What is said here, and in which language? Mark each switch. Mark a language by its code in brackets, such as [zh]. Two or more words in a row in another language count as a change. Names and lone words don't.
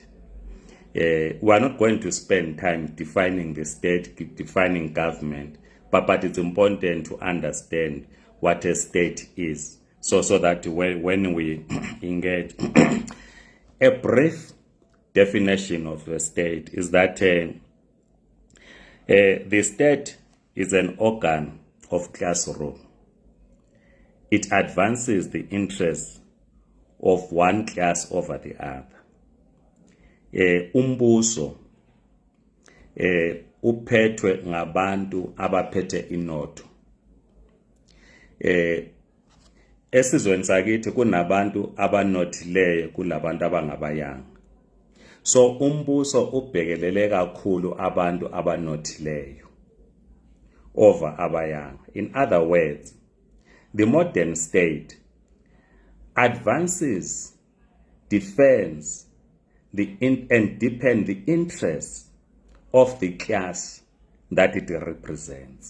[en] We are not going to spend time defining the state, defining government, but it's important to understand what a state is, so that when we engage, a brief definition of a state is that the state is an organ of class rule. It advances the interests of one class over the other. [nd] Umbuso uphethwe ngabantu abaphethe inotho. Esizweni sakithi kunabantu abanothileyo kulabantu abangabayanga. So umbuso ubhekelele kakhulu abantu abanothileyo over abayanga. [en] In other words, the modern state advances, defends, and deepens the interests of the class that it represents.